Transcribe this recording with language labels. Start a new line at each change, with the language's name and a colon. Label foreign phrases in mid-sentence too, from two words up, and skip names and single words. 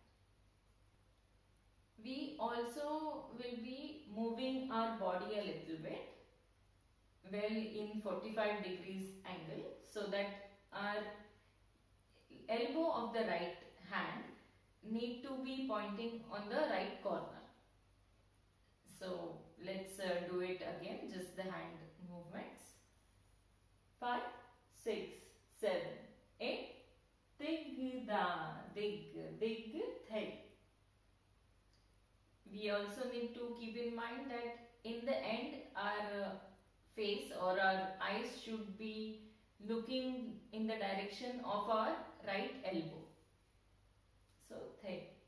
English: We also will be moving our body a little bit, well in 45 degrees angle, so that our elbow of the right hand need to be pointing on the right corner. So let's do it again, just the hand movements. 5, 6, 7, 8. Dig da, dig, dig, thay. We also need to keep in mind that in the end our face or our eyes should be looking in the direction of our right elbow. So thay.